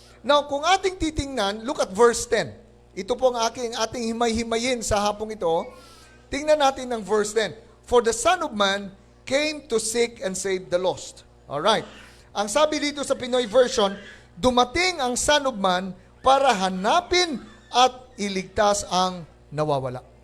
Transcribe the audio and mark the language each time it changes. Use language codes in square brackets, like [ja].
[tl] Now, kung ating titingnan, [en] look at verse 10. [tl] Ito po ang ating himay-himayin sa hapong ito. Tingnan natin ang verse 10. [en] For the Son of Man came to seek and save the lost. Alright. [tl] Ang sabi dito sa Pinoy version, dumating ang Son of Man para hanapin at iligtas ang nawawala.